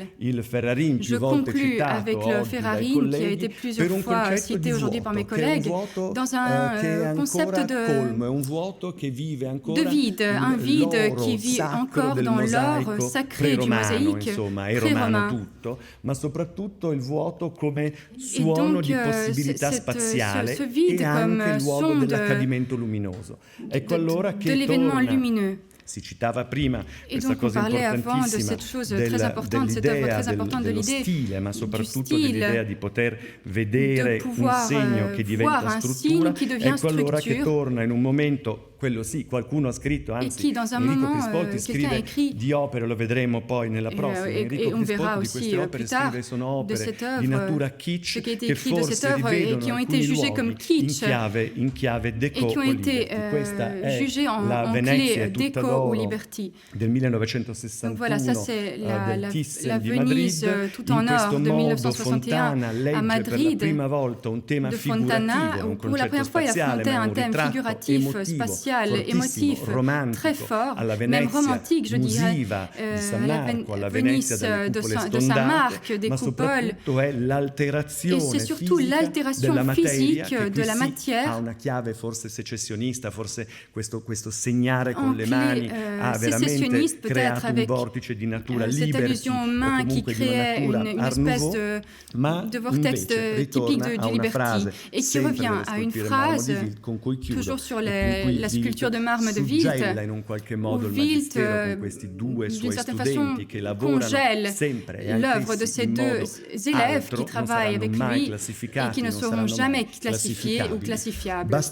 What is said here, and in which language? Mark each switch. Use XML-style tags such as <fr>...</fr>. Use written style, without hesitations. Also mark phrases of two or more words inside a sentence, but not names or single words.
<fr>Je conclus avec le Ferrarin, qui a été plusieurs fois cité aujourd'hui par mes collègues, dans un concept de vide, un vide qui vit encore dans l'or sacré du mosaïque, très romain.</fr> <it>Ma soprattutto il vuoto come suono di possibilità spaziale e anche il luogo dell'accadimento luminoso. Ecco allora che</it> <fr>l'événement lumineux.</fr> <it>Si citava prima questa cosa importantissima dello stile, ma soprattutto dell'idea di poter vedere un segno che diventa struttura. Ecco allora che torna in un momento quello sì, qualcuno ha scritto, anzi,</it> <fr>dans un Enrico moment,</fr> <it>Crispotti scrive di opere, lo vedremo poi nella prossima. Enrico Crispotti di queste opere scrive sono opere di natura kitsch che forse rivedono alcuni luoghi in chiave déco-liberty. Questa è la Venezia tutta d'oro del 1961 del Thyssen di Madrid.</it> <fr>Tout en or de 1961 à Madrid, de Fontana, où pour la première fois il affrontait un thème figuratif, spatial, émotif, très fort, même romantique, je dirais, la Venise de Saint-Marc, des coupoles. Et c'est surtout l'altération physique de la matière.</fr> <it>Ha una chiave forse secessionista, forse questo segnare con le mani ha veramente creato un vortice di natura liberty,</it> <fr>main qui créait une espèce de vortex typique du liberty, et qui revient à une phrase toujours sur la sculpture de marbre de Wilt, où Wilt, d'une certaine façon, congèle l'œuvre de ces deux élèves qui travaillent avec lui et qui ne seront jamais classifiés ou classifiables.</fr>